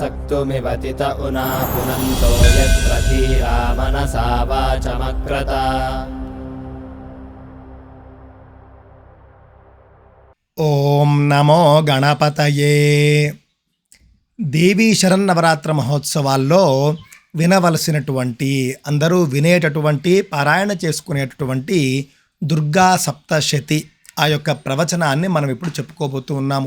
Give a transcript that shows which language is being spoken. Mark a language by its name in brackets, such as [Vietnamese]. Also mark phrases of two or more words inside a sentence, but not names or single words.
[Sanskrit] मृत्युमिवतित उना पुनन्तो यत्र धीरा मनसा वाचमक्रत। [Telugu] ఓం నమో గణపతయే. దేవీ శరన్నవరాత్ర మహోత్సవాల్లో వినవలసినటువంటి, అందరూ వినేటటువంటి, పారాయణ చేసుకునేటటువంటి దుర్గా సప్తశతి ఆ యొక్క ప్రవచనాన్ని మనం ఇప్పుడు చెప్పుకోబోతూ ఉన్నాము.